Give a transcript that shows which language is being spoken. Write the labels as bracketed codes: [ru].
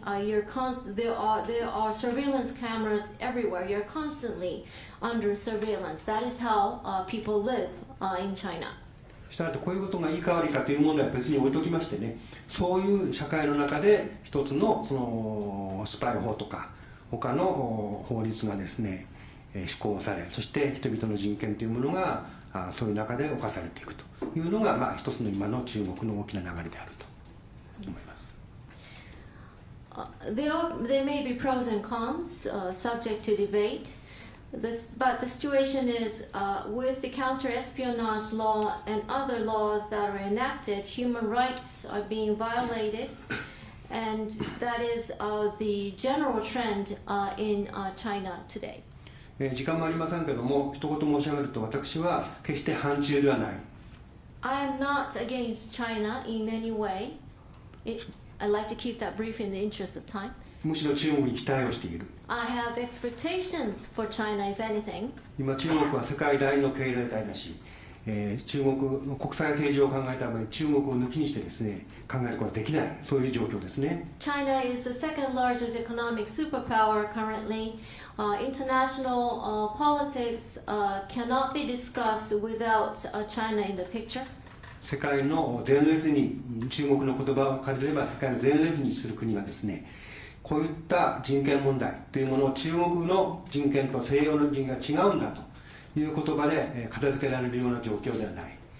[en] There are surveillance cameras everywhere. You're constantly under surveillance. That is how people live in China. [ja] したがってこういうことがいいか悪いかという問題は別に置いときましてね、そういう社会の中で一つのそのスパイ法とか他の法律がですね施行され、そして人々の人権というものがそういう中で侵されていくというのが一つの今の中国の大きな流れであると思います。 [en] There may be pros and cons subject to debate. But the situation is with the counter-espionage law and other laws that are enacted, human rights are being violated, and that is the general trend in China today. [ja] 時間もありませんけども、一言申し上げると私は決して反中ではない。 [en] I am not against China in any way. I'd like to keep that brief in the interest of time. [ja] むしろ中国に期待をしている。 [en] I have expectations for China, if anything. [ja] 今中国は世界第2の経済体だし、中国の国際政治を考えた場合中国を抜きにしてですね考えることはできない、そういう状況ですね。 [en] China is the second largest economic superpower currently. International politics cannot be discussed without China in the picture. [ja] 世界の前列に、中国の言葉を借りれば世界の前列にする国がですね、こういった人権問題というものを中国の人権と西洋の人権が違うんだという言葉で片付けられるような状況ではない。